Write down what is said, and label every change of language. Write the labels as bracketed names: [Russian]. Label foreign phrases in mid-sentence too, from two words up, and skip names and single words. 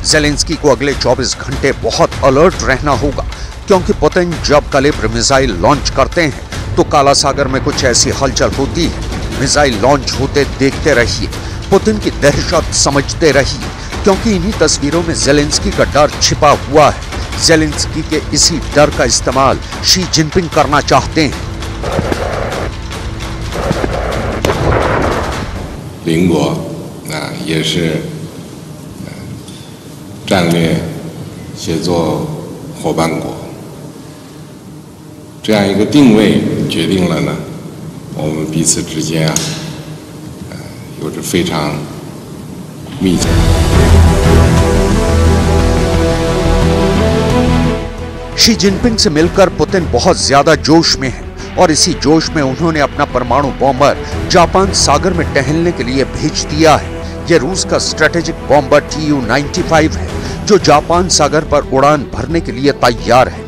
[Hindi] ज़ेलेंस्की को अगले 24 घंटे बहुत अलर्ट रहना होगा, क्योंकि पुतिन जब कलिब्र मिसाइल लॉन्च करते हैं तो काला सागर में कुछ ऐसी हलचल होती है। मिसाइल लॉन्च होते देखते रहिए, पुतिन की दहशत समझते रहिए, क्योंकि इन्हीं तस्वीरों में ज़ेलेंस्की का डर छिपा हुआ है। ज़ेलेंस्की के इसी डर का इस्तेमाल शी जिनपिंग करना चाहते हैं। [Chinese] 邻国也是战略协作伙伴国，这样一个定位决定了呢，我们彼此之间有着非常密切。 [Hindi] शी जिनपिंग से मिलकर पुतिन बहुत ज्यादा जोश में है और इसी जोश में उन्होंने अपना परमाणु बॉम्बर जापान सागर में टहलने के लिए भेज दिया है। यह रूस का स्ट्रेटेजिक बॉम्बर Tu-95 है, जो जापान सागर पर उड़ान भरने के लिए तैयार है।